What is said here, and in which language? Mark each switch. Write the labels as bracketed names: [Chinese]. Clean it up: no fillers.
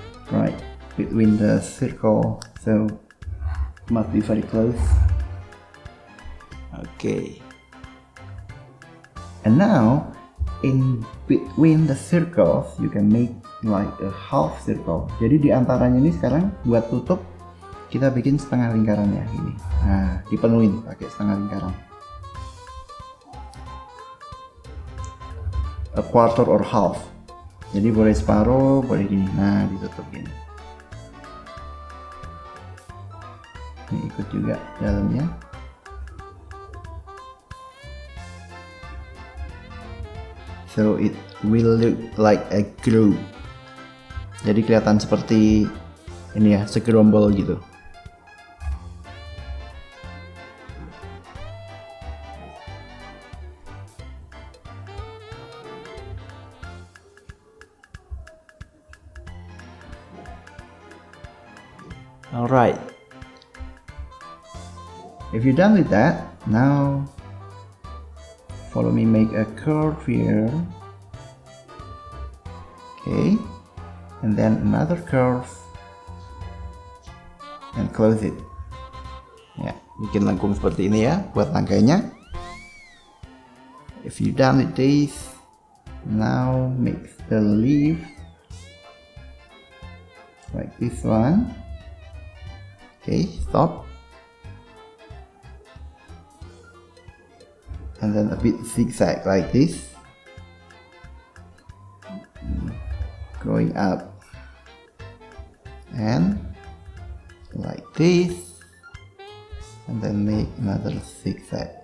[English] Right. Between the circle. So must be very close. Okay. And now in between the circles you can make like a half circle. [Indonesian] Jadi di antaranya ini sekarang buat tutup kita bikin setengah lingkaran ya ini. Nah, dipenuhin pakai setengah lingkaran. [English] A quarter or half. [Indonesian] Jadi boleh separuh, boleh gini. Nah, ditutup gini. Ini ikut juga dalamnya. [English] So it will look like a globe. [Indonesian] Jadi kelihatan seperti ini ya, segerombol gitu. [English] Alright. If you're done with that, now follow me, make a curve here. Okay, and then another curve and close it. [Indonesian] Ya, bikin lengkung seperti ini ya buat langkahnya. [English] If you done with this, now make the leaf like this one. Okay, stop. And then a bit zigzag like this, going up and like this, and then make another zigzag.